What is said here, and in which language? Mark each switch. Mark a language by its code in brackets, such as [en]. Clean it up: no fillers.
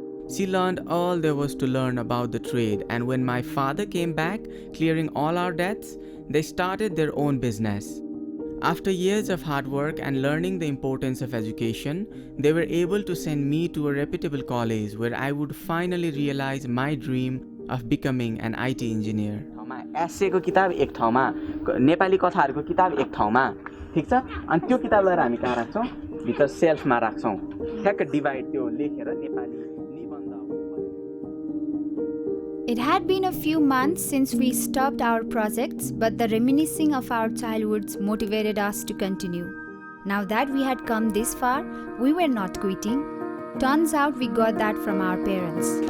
[en] She learned all there was to learn about the trade, and when my father came back, clearing all our debts, they started their own business. After years of hard work and learning the importance of education, they were able to send me to a reputable college where I would finally realize my dream of becoming an IT engineer. [ne] एसेको किताब एक ठाउँमा नेपाली कथाहरुको किताब एक ठाउँमा ठीक छ अनि त्यो किताब लिएर हामी कहाँ राख्छौं भित्र सेल्फमा राख्छौं ठ्याक्क डिभाइड त्यो लेखेर नेपाली निबन्ध [en] It had been a few months since we stopped our projects, but the reminiscing of our childhoods motivated us to continue. Now that we had come this far, we were not quitting. Turns out we got that from our parents.